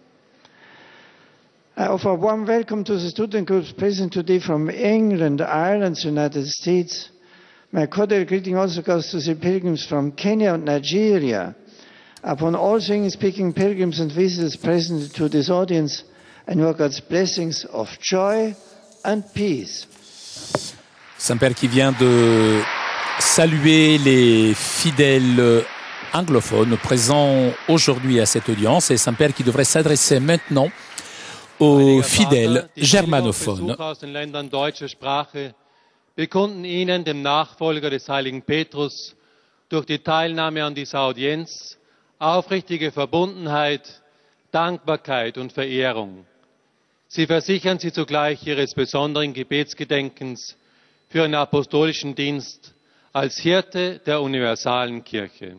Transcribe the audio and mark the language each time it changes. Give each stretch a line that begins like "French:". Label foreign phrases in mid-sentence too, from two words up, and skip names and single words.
English: I offer a warm welcome to the student groups present today from England, Ireland, the United States. My cordial greeting also goes to the pilgrims from Kenya and Nigeria. Upon all English-speaking pilgrims and visitors present to this audience, I invoke God's blessings of joy and peace.
French: Saint-Père qui vient de saluer les fidèles anglophones présents aujourd'hui à cette audience et Saint-Père qui devrait s'adresser maintenant aux fidèles germanophones.
German: Bekunden Ihnen, dem Nachfolger des heiligen Petrus, durch die Teilnahme an dieser Audienz aufrichtige Verbundenheit, Dankbarkeit und Verehrung. Sie versichern Sie zugleich Ihres besonderen Gebetsgedenkens für Ihren apostolischen Dienst als Hirte der universalen Kirche.